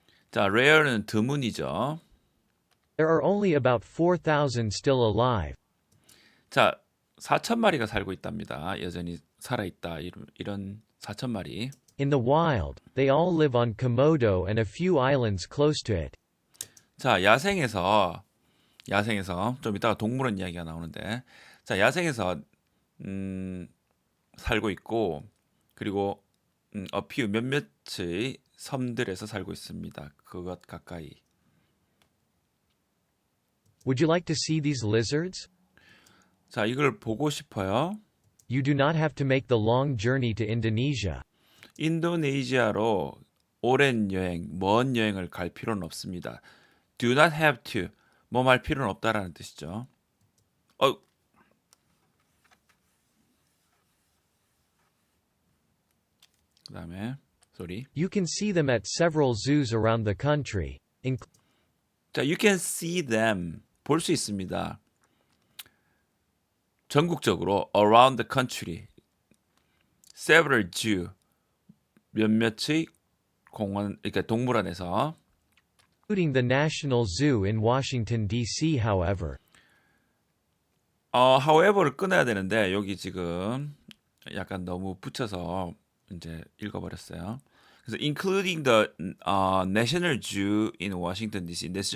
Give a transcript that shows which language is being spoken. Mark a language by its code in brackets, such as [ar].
[ko] 자, rare는 드문이죠. [en] There are only about 4,000 still alive. [ko] 자, 4,000마리가 살고 있답니다. 여전히 살아있다. 이런 4,000마리. In the wild, they all live on Komodo and a few islands close to it. 자, 야생에서 좀 이따가 동물원 이야기가 나오는데, 자, 야생에서 살고 있고, 그리고 a few 몇몇의 섬들에서 살고 있습니다. 그것 가까이. [en] Would you like to see these lizards? [ko] 자, 이걸 보고 싶어요. [en] You do not have to make the long journey to Indonesia. [ko] 인도네시아로 오랜 여행, 먼 여행을 갈 필요는 없습니다. [en] Do not have to. [ko] 뭐 할 필요는 없다라는 뜻이죠. 그다음에 sorry. [en] You can see them at several zoos around the country. [ko] 자, [en] you can see them. [ko] 볼 수 있습니다. 전국적으로 [en] around the country. several zoo. [ko] 몇몇의 공원, 그러니까 동물원에서 [en] Including the National Zoo in Washington, D.C., however. [ko] however를 끊어야 되는데 여기 지금 약간 너무 붙여서 이제 읽어버렸어요. [en] 그래서 including the National Zoo in Washington D.C.